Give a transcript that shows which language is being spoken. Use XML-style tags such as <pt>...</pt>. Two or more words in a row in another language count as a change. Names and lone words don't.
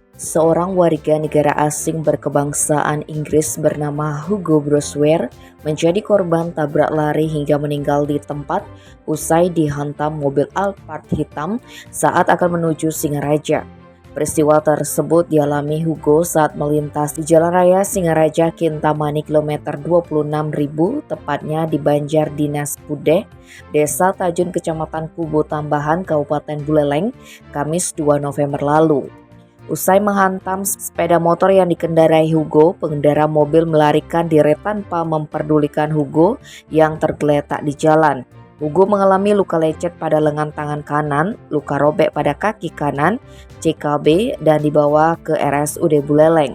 <id>Seorang warga negara asing berkebangsaan Inggris bernama Hugo Brosware menjadi korban tabrak lari hingga meninggal di tempat usai dihantam mobil Alphard hitam saat akan menuju Singaraja. Peristiwa tersebut dialami Hugo saat melintas di Jalan Raya Singaraja Kintamani kilometer 26.000, tepatnya di Banjar Dinas Pudeh, Desa Tajun, Kecamatan Kubu Tambahan, Kabupaten Buleleng, Kamis 2 November lalu. Usai menghantam sepeda motor yang dikendarai Hugo, pengendara mobil melarikan diri tanpa memperdulikan Hugo yang tergeletak di jalan. Hugo mengalami luka lecet pada lengan tangan kanan, luka robek pada kaki kanan, CKB, dan dibawa ke RSUD Buleleng.</id>